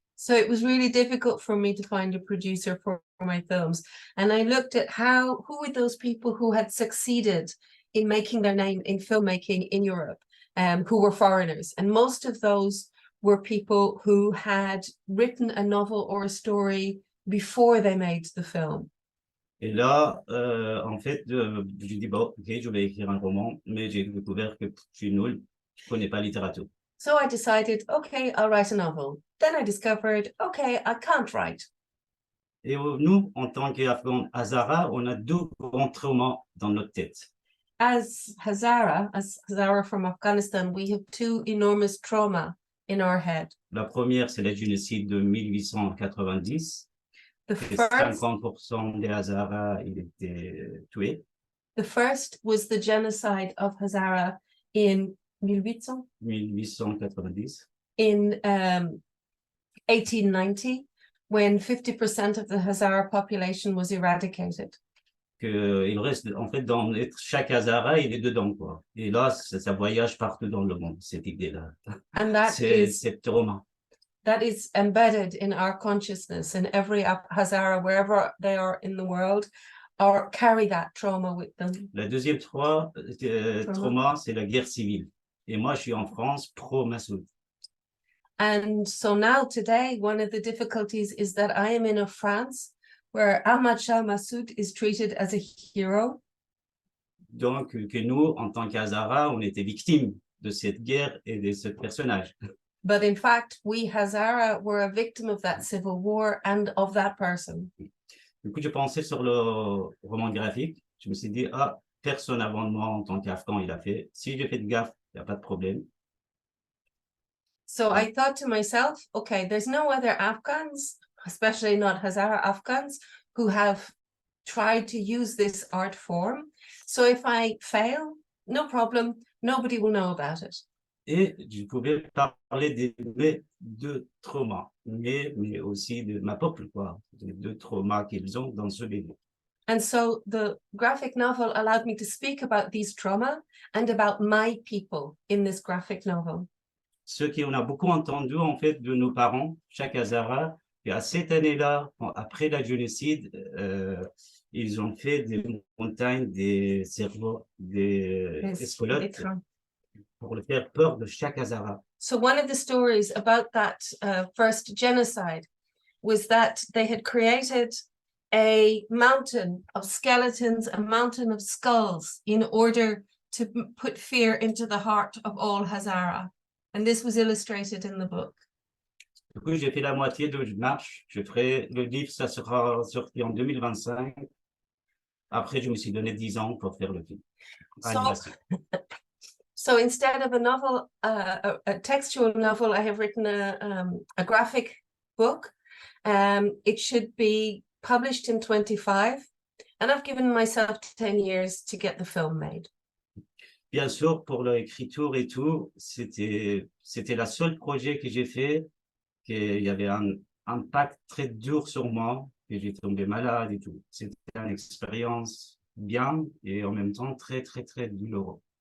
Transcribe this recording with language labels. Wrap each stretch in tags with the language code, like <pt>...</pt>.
<en>So it was really difficult for me to find a producer for my films. And I looked at who were those people who had succeeded in making their name in filmmaking in Europe. who were foreigners. And most of those were people who had written a novel or a story before they made the film.</en> <fr>Et là, en fait, j'ai dit, bon, ok, je vais écrire un roman, mais j'ai découvert que je suis nul, je connais pas la littérature.</fr> <en>So I decided, okay, I'll write a novel. Then I discovered, okay, I can't write.</en> <fr>Et nous, en tant qu'Afghans Hazara, on a deux grands traumas dans notre tête.</fr> <en>As Hazara from Afghanistan, we have two enormous trauma in our head.</en> <fr>La première, c'est le génocide de 1890.</fr> <en>The</en> <fr>Et</fr> <en>first,</en> <fr>50% des Hazaras, ils étaient tués.</fr> <en>the first was the genocide of Hazara in 1890. In 1890, when 50% of the Hazara population was eradicated.</en> <fr>Il reste, en fait, dans chaque Hazara, il est dedans, quoi. Et là, ça voyage partout dans le monde, cette idée-là.</fr> <en>And that</en> <fr>C'est trauma.</fr> <en>That is embedded in our consciousness, and every Hazara, wherever they are in the world, or carry that trauma with them.</en> <fr>La deuxième trauma, c'est la guerre civile. Et moi, je suis en France, pro-Massoud.</fr> <en>And so now today, one of the difficulties is that I am in a France where Ahmad Shah Massoud is treated as a hero.</en> <fr>Donc, que nous, en tant qu'Hazara, on était victimes de cette guerre et de ce personnage.</fr> <en>But in fact, we Hazara were a victim of that civil war and of that person.</en> <fr>Du coup, je pensais sur le roman graphique. Je me suis dit, ah, personne avant moi, en tant qu'Afghan, il a fait. Si je fais de gaffe, il n'y a pas de problème.</fr> <en>So I thought to myself, okay, there's no other Afghans, especially not Hazara Afghans, who have tried to use this art form. So if I fail, no problem, nobody will know about it.</en> <fr>Et je pouvais parler des deux traumas, mais aussi de ma peuple, quoi, des deux traumas qu'ils ont dans ce livre.</fr> <en>And so the graphic novel allowed me to speak about these trauma and about my people in this graphic novel. Ce qu'on a beaucoup entendu, en fait, de nos parents, chaque Hazara, et à cette année-là, après la génocide, ils ont fait des montagnes, des cerveaux, des escolotes, pour le faire peur de chaque Hazara. So one of the stories about that first genocide was that they had created a mountain of skeletons, a mountain of skulls, in order to put fear into the heart of all Hazara. And this was illustrated in the book.</en> <fr>Du coup, j'ai fait la moitié de marche. Je ferai le livre, ça sera sorti en 2025. Après, je me suis donné 10 ans pour faire le film.</fr> <en>So instead of a novel, a textual novel, I have written a graphic book. It should be published in 25, and I've given myself 10 years to get the film made.</en> <fr>Bien sûr, pour l'écriture et tout, c'était la seule projet que j'ai fait, qu'il y avait un impact très dur sur moi, que j'ai tombé malade et tout. C'était une expérience bien et en même temps très, très, très douloureuse.</fr>